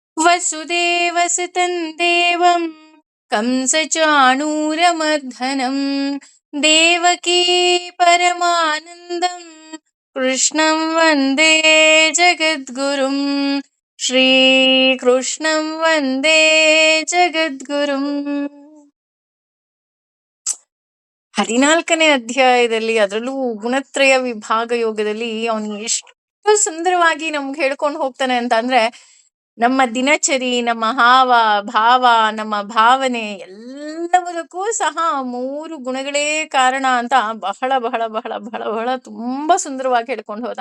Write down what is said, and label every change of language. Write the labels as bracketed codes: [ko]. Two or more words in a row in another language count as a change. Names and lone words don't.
[sa] ವಸುದೇವಸುತಂ ದೇವಂ ಕಂಸಚಾಣೂರಮರ್ಧನಂ ದೇವಕೀ ಪರಮಾನಂದಂ ಕೃಷ್ಣಂ ವಂದೇ ಜಗದ್ಗುರುಂ ಶ್ರೀಕೃಷ್ಣಂ ವಂದೇ ಜಗದ್ಗುರುಂ. [kn] 14ನೇ ಅಧ್ಯಾಯದಲ್ಲಿ, ಅದರಲ್ಲೂ ಗುಣತ್ರಯ ವಿಭಾಗ ಯೋಗದಲ್ಲಿ ಅವನು ಎಷ್ಟು ಸುಂದರವಾಗಿ ನಮ್ಗೆ ಹೇಳ್ಕೊಂಡು ಹೋಗ್ತಾನೆ ಅಂತ ಅಂದ್ರೆ, ನಮ್ಮ ದಿನಚರಿ, ನಮ್ಮ ಹಾವ ಭಾವ, ನಮ್ಮ ಭಾವನೆ ಎಲ್ಲದಕ್ಕೂ ಸಹ 3 ಗುಣಗಳೇ ಕಾರಣ ಅಂತ ಬಹಳ ಬಹಳ ಬಹಳ ಬಹಳ ಬಹಳ ತುಂಬಾ ಸುಂದರವಾಗಿ ಹೇಳ್ಕೊಂಡು ಹೋದ.